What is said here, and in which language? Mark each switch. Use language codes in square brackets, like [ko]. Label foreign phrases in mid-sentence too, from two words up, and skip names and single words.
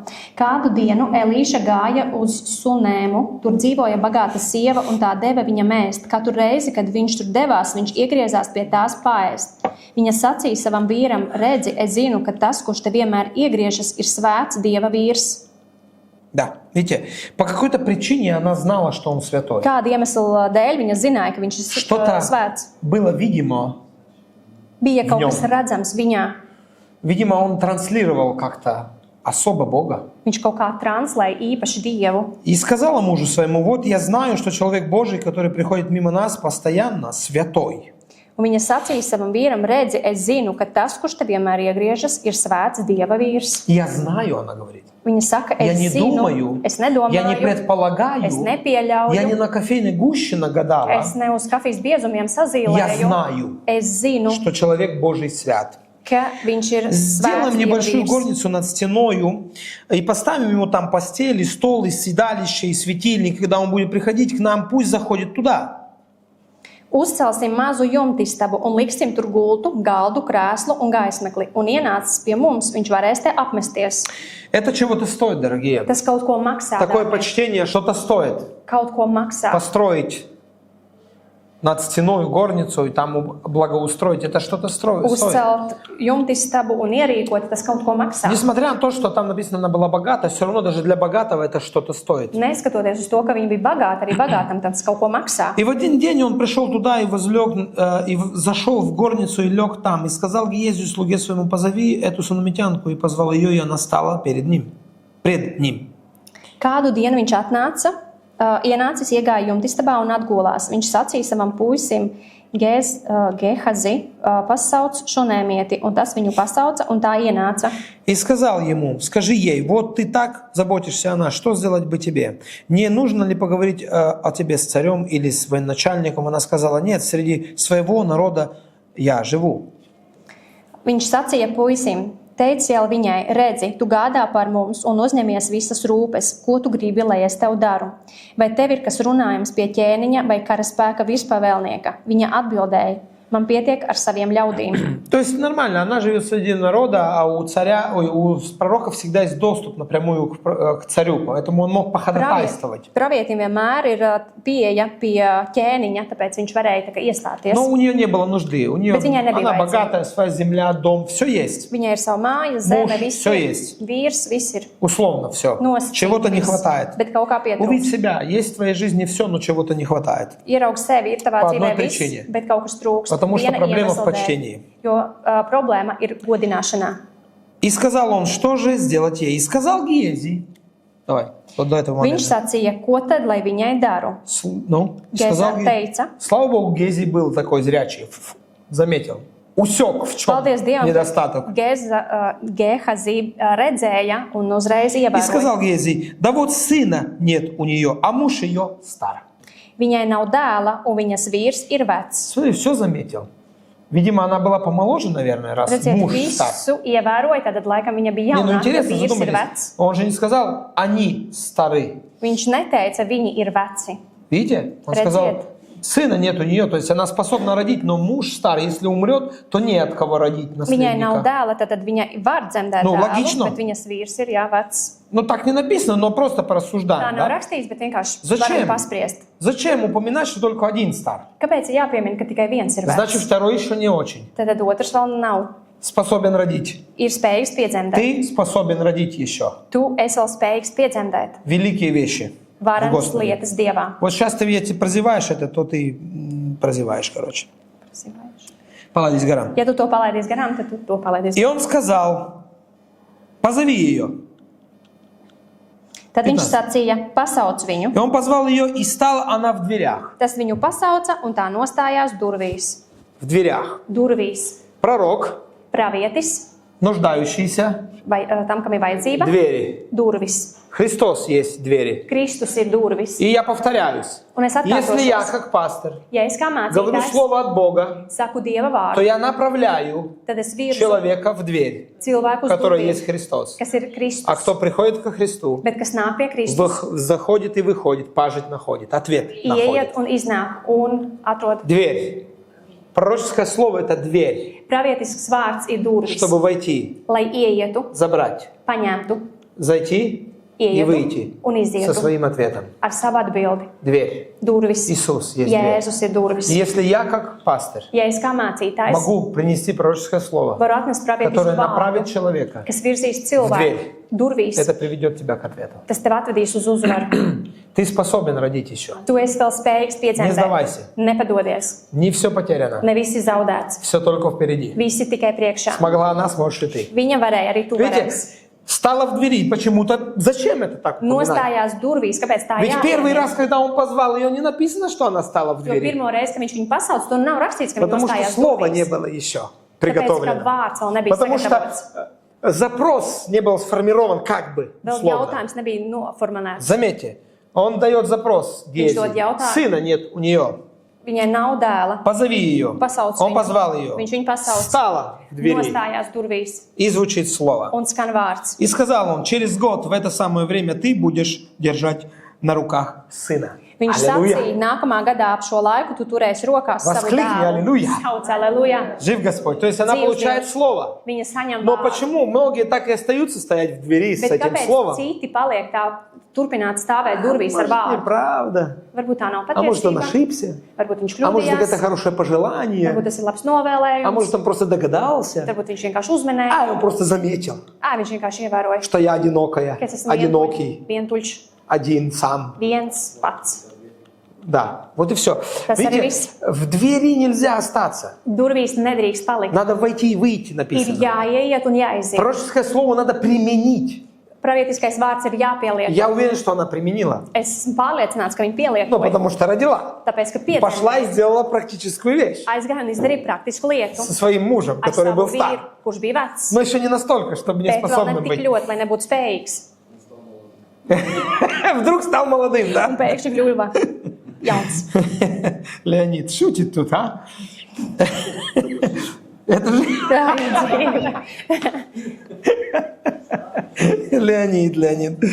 [lv] Kādu dienu Elīša gāja uz Sunēmu, tur dzīvoja bagāta sieva un tā deva viņam ēst. Katru reizi, kad viņš tur devās, viņš iegriezās pie tās paēst. Viņa sacīja savam vīram: redzi, es zinu, ka tas, kurš te vienmēr iegriežas, ir svēts Dieva vīrs. [ru] Да, видите, по какой-то причине она знала, что он святой. [lv] Kāda iemesla dēļ viņa zināja, ka viņš ir [ru] Что-то [lv] svēts? [ru] было видимо. [lv] Bija kaut Viņam. kas redzams viņā. [ru] Видимо, он транслировал как-то особо Бога. [lv] Viņš kaut kā translēja īpaši Dievu. [ru] И сказала мужу своему: вот я знаю, что человек Божий, который приходит мимо нас постоянно, святой. [lv] Un viņa sacīja savam vīram: redzi, es zinu, ka tas, kurš te vienmēr iegriežas, ir svēts Dieva vīrs. [ru] Я знаю, она говорит. [lv] Viņa saka, [ru] Я [lv] es [ru] не [lv] zinu, [ru] думаю, [lv] es [ru] я не [lv] nedomāju, [ru] предполагаю, [lv] es nepieļauju, [ru] я не на кофейной гуще нагадала. [lv] es ne uz kafijas biezumiem [ru] Я [lv] sazīmēju. [ru] знаю, [lv] Es zinu, [ru] что человек Божий свят. [lv] ka viņš ir [ru] Сделаем [lv] svēts Dieva [ru] небольшую [lv] vīrs. [ru] горницу над стеною и поставим ему там постель, и стол, и седалище, и светильник. Когда он будет приходить к нам, пусть заходит туда. [lv] Uzcelsim mazu jumtistabu un liksim tur gultu, galdu, krēslu un gaismekli. Un ienācis pie mums, viņš varēs te apmesties. [ru] Это чего-то стоит, дорогие. [lv] Tas kaut ko maksā. [ru] Такое [lv] dārgie. [ru] почтение что-то стоит. [lv] Kaut ko maksā. [ru] Построить над стеной горницу и там благоустроить. Это что-то стоит. [lv] Uzcelt jumtistabu un ierīkot, tas kaut ko maksā. [ru] Несмотря на то, что там написано, она была богата, все равно даже для богатого это что-то стоит. [lv] Neskatoties uz to, ka viņi bija bagāti, arī bagātam tas kaut ko maksā. [ru] И в один день он пришел туда и возлег, зашел в горницу и лег там, и сказал Гиезию, слуге своему: позови эту сунамитянку, и позвал ее, и она стала пред ним. [lv] Kādu dienu viņš atnāca, ienācis, iegāja jumtistabā un atgulās. Viņš sacīja savam puisim: Gehazi, pasauc šunēmieti, un tas viņu pasauca, un tā ienāca. [ru] И сказал ему: скажи ей, вот ты так заботишься о нас, что сделать бы тебе? Не нужно ли поговорить о тебе с царем или с военачальником? Она сказала: нет, среди своего народа я живу. [lv] Viņš sacīja puisim: teic jau viņai, redzi, tu gādā par mums un uzņemies visas rūpes, ko tu gribi, lai es tev daru. Vai tev ir kas runājams pie ķēniņa vai karaspēka virspavēlnieka? Viņa atbildēja: man pietiek ar saviem ļaudīm. [ru] То есть нормально, она живет среди народа, а у царя, у пророка всегда есть доступ напрямую к царю, поэтому он мог походатайствовать. [lv] Pravietim vienmēr ir pieeja pie ķēniņa, tāpēc viņš varēja tā kā iestāties. [ru] Но у нее не было нужды, у нее, [lv] Bet viņai nebija [ru] она [lv] vajadzība. [ru] богатая, своя земля, дом, все есть. [lv] Viņai ir sava māja, zeme, [ru] Muž, [lv] viss [ru] всё [lv] ir. [ru] есть. [lv] Vīrs, viss ir. [ru] Условно все. [lv] Nosacīts [ru] Чего-то не [lv] viss, [ru] хватает. [lv] Bet kaut kā [ru] Увидь [lv] pietrūkst. [ru] себя, есть в твоей жизни все, но чего-то не хватает. [lv] Ieraugi sevi, ir tavā [ru] По одной [lv] dzīvē viss, [ru] причине. [lv] bet kaut kas trūkst. [ru] Потому что [lv] Viena [ru] проблема в [lv] iemesla dēļ. [ru] почтении. [lv] Jo problēma ir godināšanā. [ru] И сказал он: что же сделать ей? И сказал Гиези. Давай, вот до этого [lv] Viņš [ru] момента. [lv] sacīja, ko tad, lai viņai daru? [ru] Ну, сказал [lv] Geza [ru] Гиези. [lv] teica: [ru] Слава Богу, Гези был такой зрячий. Заметил. Усек, в чем [lv] paldies Dievam, [ru] недостаток. [lv] ka Gehazi redzēja un uzreiz [ru] И [lv] ievēroja. [ru] сказал Гези: да вот сына нет у нее, а муж ее стар. [lv] Viņai nav dēla, un viņas vīrs ir vecs. [ru] Смотри, все заметил. Видимо, она была помоложе, наверное, раз [lv] Redziet, [ru] муж стар. [lv] visu ievēroja, tad laikam viņa bija [ru] Не, ну [lv] jaunāka, jo [ru] интересно, [lv] vīrs ir [ru] задумались. [lv] vecs. [ru] Он же не сказал: они стары. [lv] Viņš neteica, viņi ir veci. [ru] Видите? Он [lv] Redziet. [ru] сказал: сына нет у нее, то есть она способна родить, но муж старый, если умрет, то не от кого родить [lv] Viņai nav [ru] наследника. [lv] dēla, tad viņa var dzemdēt Nu, dēlu, logično. bet viņas vīrs ir vecs. [ru] Ну так не написано, но просто [lv] Tā [ru] порассуждаем. [lv] nav [ru] Да? [lv] rakstīts, bet vienkārši [ru] Зачем? [lv] varam paspriest. [ru] Зачем упоминать, что только один стар? [lv] Kāpēc ir jāpiemina, ka tikai viens ir [ru] Значит, [lv] vecs? [ru] второй еще не очень [lv] Tad otrs vēl nav. [ru] способен родить. [lv] Ir spējīgs piedzemdēt. [ru] Ты способен родить еще. [lv] Tu esi vēl spējīgs piedzemdēt. [ru] Великие вещи. в [lv] Varenas [ru] Господе. [lv] lietas Dievā. [ru] Вот сейчас ты если прозеваешь это, то ты прозеваешь, короче. [lv] Palaidīsi garām. Ja tu to palaidīsi garām, tad tu to palaidīsi. [ru] И он сказал: позови ее. [lv] Tad viņš 15. sacīja, pasauc viņu. [ru] И он позвал ее, и стала она в дверях. [lv] Tas viņu pasauca un tā nostājās durvīs. [ru] В дверях. [lv] Durvīs. [ru] Пророк, [lv] Pravietis [ru] нуждающийся, [lv] vai tam, kam ir vajadzība. [ru] двери. [lv] Durvis. [ru] Христос есть двери. [lv] Kristus ir durvis. [ru] И я повторяюсь. [lv] Un es [ru] Если я, [lv] atkārtošos. [ru] как пастор, [lv] Ja es kā [ru] говорю [lv] mācītājs [ru] слово от Бога, [lv] saku Dieva [ru] то [lv] vārdu, [ru] я направляю [lv] tad es virzu [ru] человека в дверь, [lv] cilvēku [ru] в [lv] uz [ru] которой [lv] durvīm, [ru] есть Христос. [lv] kas ir Kristus. [ru] А кто приходит ко Христу, [lv] Bet kas nāk pie Kristus, [ru] заходит и выходит, пажить находит, ответ находит. [lv] ieiet un iznāk un atrod. [ru] Дверь. Пророческое слово – это дверь, [lv] Pravietisks vārds ir durvis, [ru] чтобы войти, [lv] lai ieietu, [ru] забрать, [lv] paņemtu, [ru] зайти и выйти [lv] un [ru] со [lv] izietu [ru] своим ответом. [lv] ar savu atbildi. [ru] Дверь. [lv] Durvis. [ru] Иисус есть дверь. [lv] Jēzus ir durvis. [ru] И если я, как пастырь, [lv] Ja es kā mācītājs [ru] могу принести пророческое слово, [lv] varu atnest [ru] которое [lv] pravietisku [ru] направит [lv] vārdu, [ru] человека, [lv] kas virzīs cilvēku [ru] dverь. [lv] durvīs, [ru] это приведет тебя к ответу. [lv] tas tev atvedīs uz uzvaru. [ru] Ты способен родить еще. [lv] Tu esi vēl spējīgs [ru] Не [lv] piedzemdēt. [ru] сдавайся. [lv] Nepadodies. [ru] Не все потеряно. [lv] Ne viss ir zaudēts. [ru] Все только впереди. [lv] Viss ir tikai priekšā. [ru] Смогла она, сможешь и ты. [lv] Viņa varēja, arī tu [ru] Видите, [lv] varēsi. [ru] стала в двери. Почему-то. Зачем это так упоминать? [lv] Nostājās durvīs. Kāpēc tā [ru] Ведь первый [lv] jāiet? [ru] раз, когда он позвал ее, не написано, что она стала в [lv] Jo [ru] двери. [lv] pirmo reizi, kad viņš viņu pasauc, tur nav rakstīts, ka viņš [ru] Потому что [lv] nostājās [ru] слова не [lv] durvīs. [ru] было еще [lv] Tāpēc, ka [ru] приготовлено. [lv] vārds vēl nebija [ru] Потому [lv] sagatavots. [ru] что запрос не был сформирован как бы. [lv] Vēl [ru] условно. [lv] jautājums nebija noformulēts. [ru] Заметьте, он дает запрос Гези. дает jautājums. Сына нет у нее. [lv] Viņai nav dēla. [ru] Позови ее. [lv] Pasauc [ru] Он [lv] viņu. [ru] позвал ее. [lv] Viņš viņu pasauc. [ru] Встала в двери. [lv] Nostājās durvīs [ru] И звучит слово. [lv] un skan vārds. [ru] И сказал он, через год в это самое время ты будешь держать на руках сына. [lv] Viņš [ru] Аллилуйя. [lv] sacīja, nākamā gadā ap šo laiku tu turēsi rokās savu [ru] Воскликни, [lv] dēlu. [ru] аллилуйя. [lv] Sauc, aleluja. [ru] Жив Господь. То есть она [lv] Dzīvs [ru] получает [lv] Dievs. [ru] слово. [lv] Viņa saņem [ru] Но [lv] vārdu. [ru] почему многие так и остаются стоять в двери с [lv] Bet [ru] этим [lv] kāpēc [ru] словом? [lv] citi paliek tā, turpināt stāvēt durvīs ar [ru] Может, [lv] vārdu? [ru] неправда. [lv] Varbūt tā nav [ru] А может, он [lv] patiesība. [ru] ошибся? [lv] Varbūt viņš [ru] А может, это [lv] kļūdījās. [ru] хорошее пожелание? [lv] Varbūt tas ir labs [ru] А [lv] novēlējums. [ru] может, он просто догадался? [lv] Varbūt viņš vienkārši uzmanēja. [ru] А он просто заметил, [lv] Viņš vienkārši ievēroja, [ru] что я одинокая, [lv] ka es esmu [ru] одинокий, [lv] vientuļš, [ru] один сам. [lv] viens pats. [ru] Да, вот и все. [lv] Tas arī [ru] Видите, [lv] viss. [ru] в двери нельзя остаться. [lv] Durvīs nedrīkst palikt. [ru] Надо войти и выйти, [lv] Ir [ru] написано. [lv] jāieiet un jāiziet. [ru] Пророческое слово надо применить. [lv] Pravietiskais vārds ir jāpieliek. [ru] Я уверен, что она применила. [lv] Es esmu pārliecināts, ka viņi pieliek [ru] Ну, [lv] to. [ru] потому что родила. [lv] Tāpēc, ka [ru] Пошла и [lv] piedzimta [ru] сделала практическую вещь. [lv] aizgāja un izdarīja praktisku lietu [ru] Со своим мужем, [lv] ar [ru] который [lv] savu [ru] был [lv] vīru, [ru] стар. [lv] kurš bija vecs. [ru] Но еще не настолько, чтобы не [lv] Bet vēl ne [ru] способным [lv] tik [ru] быть. [lv] ļoti, lai nebūtu spējīgs. [ru] Вдруг стал молодым, [lv] Un [ru] да? [lv] pēkšņi kļuva jauns. [ru] Леонид шутит тут, а? Это же [lv] Tā ir dzīve. [ru] Леонид.